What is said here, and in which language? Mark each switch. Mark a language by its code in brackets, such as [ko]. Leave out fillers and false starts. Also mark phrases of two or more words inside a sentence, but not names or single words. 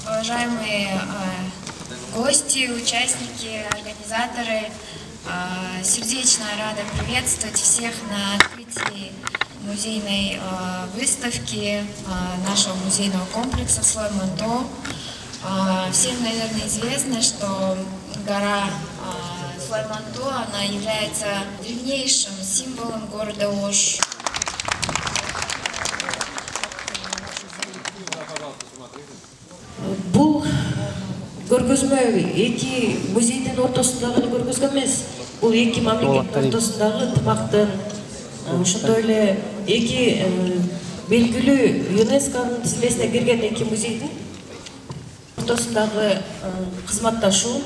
[ru] уважаемые гости, участники, организаторы, сердечно рада приветствовать всех на открытии музейной выставки нашего музейного комплекса «Слой Монто». Всем, наверное, известно, что гора Слой Монто, она является древнейшим символом города Ош. [ky] Бұл көргөзмө эки музейдин ортосундагы көргөзмө эмес. Бул эки мамлекеттин ортосундагы ынтымактын, ошондой эле эки белгилүү ЮНЕСКОнун тизмесине кирген эки музейдин ортосундагы кызматташуу.